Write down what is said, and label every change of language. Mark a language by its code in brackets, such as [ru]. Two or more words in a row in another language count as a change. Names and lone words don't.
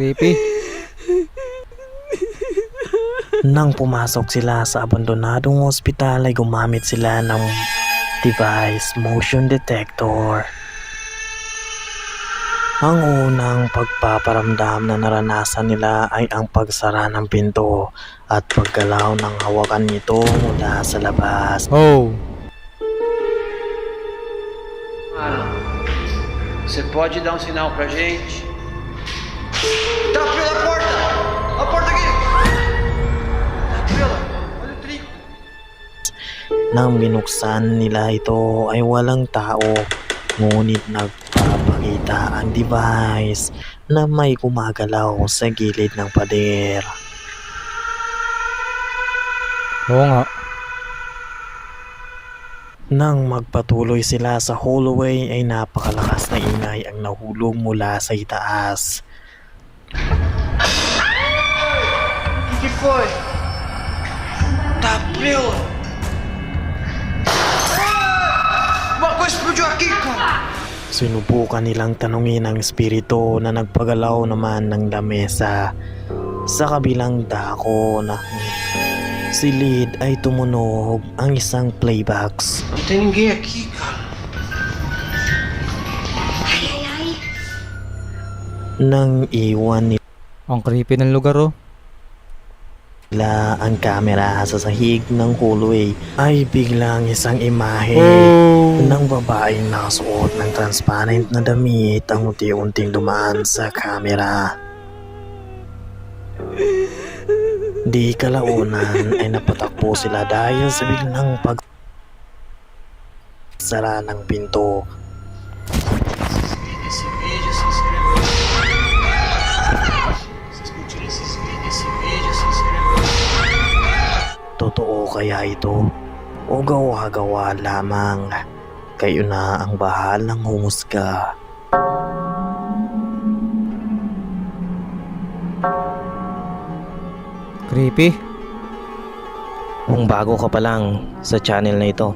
[tl] Nang pumasok sila sa abandonadong ospital ay gumamit sila ng device motion detector. Ang unang pagpaparamdam na naranasan nila ay ang pagsara ng pinto at paggalaw ng hawakan nito mula sa labas. Oh. [pt] Você pode dar um sinal pra gente? Tá pela porta! A porta aqui! Olha o trigo. [tl] Nang binuksan nila ito ay walang tao, ngunit nagpapakita ang device na may gumagalaw sa gilid ng pader. Oo nga. Nang magpatuloy sila sa hallway ay napakalakas na ingay ang nahulog mula sa itaas. [pt] Que foi? Tá pela! Uma coisa explodiu aqui, cara! [tl] Sinubukan nilang tanungin ang espiritu na nagpagalaw naman ng lamesa. Sa kabilang dako ng silid ay tumunog ang isang playbox. [pt] Não tem ninguém aqui, cara. [tl] Nang iwan Ang creepy ng lugar oh. nila ang kamera sa sahig ng hallway ay biglang isang imahe Oh. ng babaeng nakasuot ng transparent na damit ang unti-unting dumaan sa kamera. Di kalaunan ay napatakbo sila dahil sa biglang pagsara ng pinto. [pt] Esse vídeo, se inscreva. Vocês curtiram esse vídeo, se inscreva. [tl] Totoo kaya ito o gawa-gawa lamang? Kayo na ang bahalang humusga. Creepy. Kung bago ka pa lang sa channel na ito,